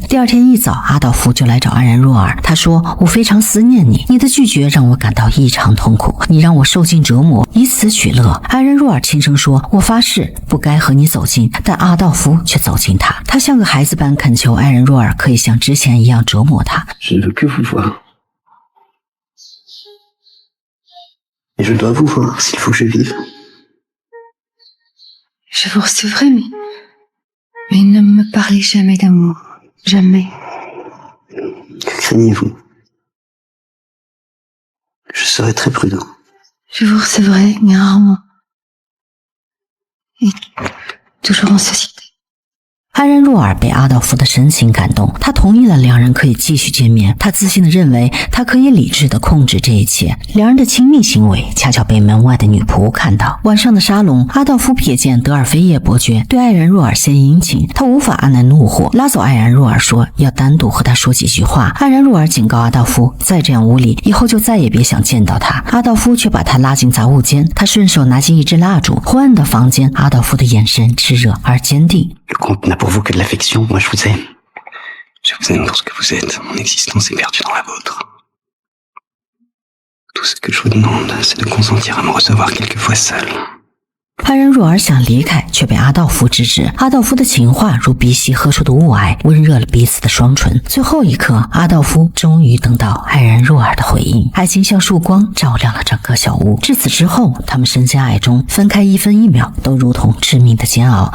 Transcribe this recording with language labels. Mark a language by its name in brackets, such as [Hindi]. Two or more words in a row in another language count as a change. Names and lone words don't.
[Chinese] 第二天一早，阿道夫就来找艾然若尔，他说，我非常思念你，你的拒绝让我感到异常痛苦，你让我受尽折磨，以此取乐。艾然若尔轻声说，我发誓不该和你走近，但阿道夫却走近他，他像个孩子般恳求艾然若尔可以像之前一样折磨他。 [French] Je ne veux que vous voir. Et je dois vous voir s'il faut que je vive. Je vous recevrai, mais Mais ne me parlez jamais d'amour. Jamais. Que craignez-vous? Je serai très prudent. Je vous recevrai, mais rarement. Et toujours en société。 [Chinese] 安然若尔被阿道夫的深情感动，他同意了两人可以继续见面。他自信地认为他可以理智地控制这一切。两人的亲密行为恰巧被门外的女仆看到。晚上的沙龙，阿道夫瞥见德尔菲叶伯爵对爱然若尔献殷勤，他无法按耐怒火，拉走爱然若尔说要单独和他说几句话。爱然若尔警告阿道夫，再这样无礼，以后就再也别想见到他。阿道夫却把他拉进杂物间，他顺手拿起一支蜡烛，昏暗的房间，阿道夫的眼神炽热而坚定。 [French] Le comte n'a pour vous que de l'affection, moi je vous aime. Je vous aime pour ce que vous êtes, mon existence est perdue dans la vôtre. Tout ce que je vous demande, c'est de consentir à me recevoir quelquefois seul. [Chinese] 爱然若尔想离开，却被阿道夫制止。阿道夫的情话如鼻息喝出的雾霭，温热了彼此的双唇。最后一刻，阿道夫终于等到爱然若尔的回应，爱情像束光照亮了整个小屋。至此之后，他们深陷爱中，分开1分1秒都如同致命的煎熬。